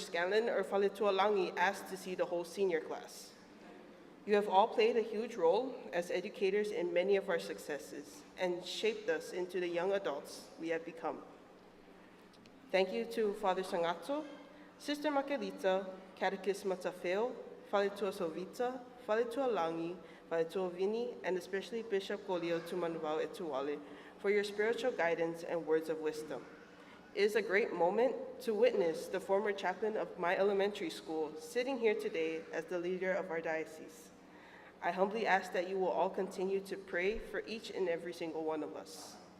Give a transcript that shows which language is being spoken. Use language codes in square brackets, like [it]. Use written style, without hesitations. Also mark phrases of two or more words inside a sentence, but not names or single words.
[en] Scanlon or Falitualangi asked to see the whole senior class. You have all played a huge role as educators in many of our successes and shaped us into the young adults we have become. Thank you to Father Sangato, Sister Makelita, Catechist Matafeo, Falitua Sovita, Falitua Langi, Falitua Vini, and especially Bishop Golio Tumanubao Etuwale for your spiritual guidance and words of wisdom. It is a great moment to witness the former chaplain of my elementary school sitting here today as the leader of our diocese. I humbly ask that you will all continue to pray for each and every single one of us.